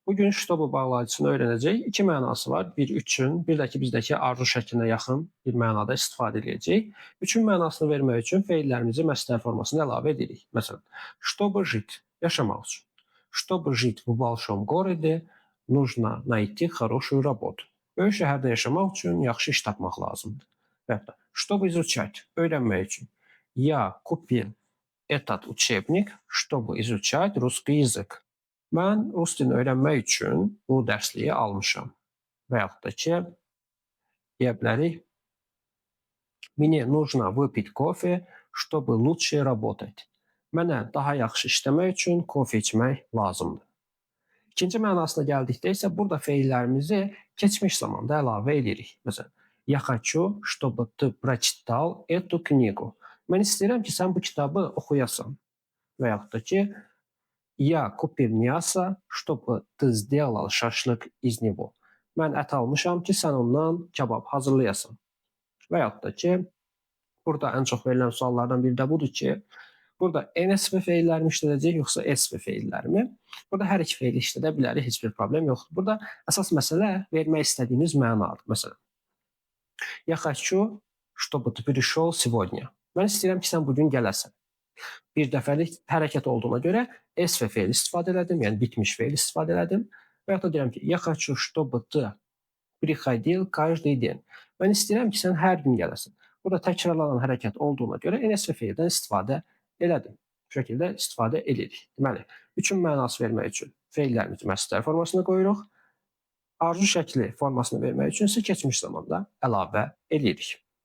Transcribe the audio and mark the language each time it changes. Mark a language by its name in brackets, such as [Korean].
[Azerbaijani] Bugün ştobu bağlayıcısını öyrənəcəyik. İki mənası var. Bir üçün, bir də ki, bizdəki arzu şəklinə yaxın bir mənada istifadə edəcəyik. Üçün mənasını vermək üçün feillərimizi məsdər formasına əlavə edirik. Məsələn, [Russian] чтобы жить, [Azerbaijani] yaşamaq üçün. [Russian] Чтобы жить в большом городе, нужно найти хорошую работу. [Azerbaijani] Böyük şəhərdə yaşamaq üçün yaxşı iş tapmaq lazımdır. Və ya da, [Russian] чтобы изучать, [Azerbaijani] öyrənmək üçün. [Russian] Я купил этот учебник, чтобы изучать русский язык. [Azerbaijani] Mən rus dilini öyrənmək üçün bu dərsliyi almışam. Və yaxud da ki, deyə bilərik, [Russian] мне нужно выпить кофе, чтобы лучше работать. [Azerbaijani] Mənə daha yaxşı işləmək üçün kofe içmək lazımdır. İkinci mənasına gəldikdə isə burada feillərimizi keçmiş zamanda əlavə edirik. Məsələn, [Russian] я хочу, чтобы ты прочитал эту книгу. [Azerbaijani] Mən istəyirəm ki, sən bu kitabı oxuyasan. Və yaxud da ki, [Russian] я купил мясо, чтобы ты сделал шашлык из него. [Azerbaijani] Mən ət almışam ki, sən ondan kabab hazırlayasan. Və yaxud da ki, burada ən çox verilən suallardan biri də budur ki, burada NSV feillərimi işlədəcək, yoxsa SV feillərimi? Burada hər iki feili işlədə bilərik, heç bir problem yoxdur. Burada əsas məsələ vermək istədiyiniz mənadır. Məsələn, [Russian] я хочу, чтобы ты пришел сегодня. [Azerbaijani] Mən istəyirəm ki, sən bugün gələsən. Bir dəfəlik hərəkət olduğuna görə SV feili istifadə elədim, yəni bitmiş feil istifadə elədim. Və yaxud da deyirəm ki, [Russian] я хочу, чтобы ты приходил каждый день. [Azerbaijani] Mən istəyirəm ki, sən hər gün gələsən. Burada təkrarlanan hərəkət olduğuna görə NSV feildən istifadə elədim. Bu şəkildə istifadə edirik. Deməli, üçün mənası vermək üçün feillərimizi məsdər formasına qoyuruq. Arzu şəkli formasını vermək üçün isə keçmiş zamanda əlavə edirik.